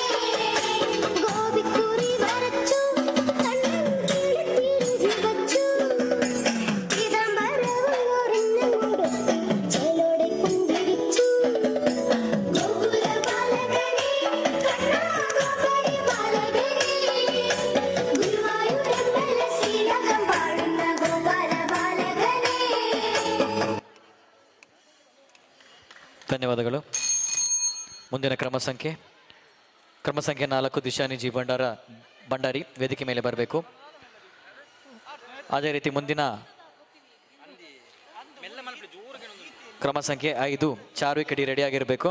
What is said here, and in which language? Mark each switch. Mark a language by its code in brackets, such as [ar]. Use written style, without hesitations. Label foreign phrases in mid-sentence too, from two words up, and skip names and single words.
[ml] ഗോപിക്കുറി വരച്ചു കണ്ണൻ കിളിത്തിരി വച്ചു, ചേലോടെ കുന്തിരിച്ചു. ഗോകുല ബാലകനേ കണ്ണാഗോപരി ബാലകനേ, ഗുരുവായൂരമ്പല ശ്രീലകം വാഴുന്ന ഗോപാല ബാലകനേ. [kn] ಧನ್ಯವಾದಗಳು. ಮುಂದಿನ ಕ್ರಮ ಸಂಖ್ಯೆ 4 ದಿಶಾನಿ ಜಿ ಭಂಡಾರಿ ವೇದಿಕೆ ಮೇಲೆ ಬರಬೇಕು. ಅದೇ ರೀತಿ ಮುಂದಿನ ಕ್ರಮ ಸಂಖ್ಯೆ 5 ಚಾರು ಕಡಿ ರೆಡಿಯಾಗಿರಬೇಕು.